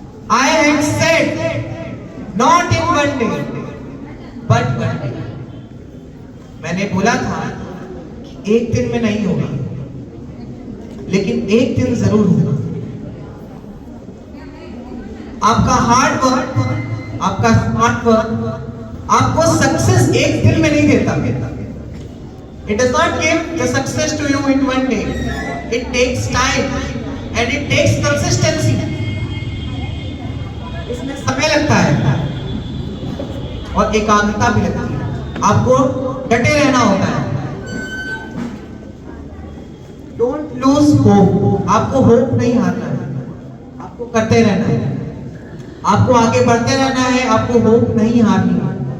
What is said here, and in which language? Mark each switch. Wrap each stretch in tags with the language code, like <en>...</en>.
<en>I had said, not in one day, but one day.</en> <hi>मैंने बोला था कि एक दिन में नहीं होगा, लेकिन एक दिन जरूर होगा। आपका हार्ड वर्क, आपका स्मार्ट वर्क आपको सक्सेस एक दिन में नहीं देता।</hi> <en>It does not give the success to you in one day. It takes time and it takes consistency.</en> <hi>इसमें समय लगता है और एकाग्रता भी लगती है। आपको डटे रहना होता है।</hi> <en>Don't lose hope.</en> <hi>आपको होप नहीं हारना है, आपको करते रहना है, आपको आगे बढ़ते रहना है, आपको होप नहीं हारनी है।</hi>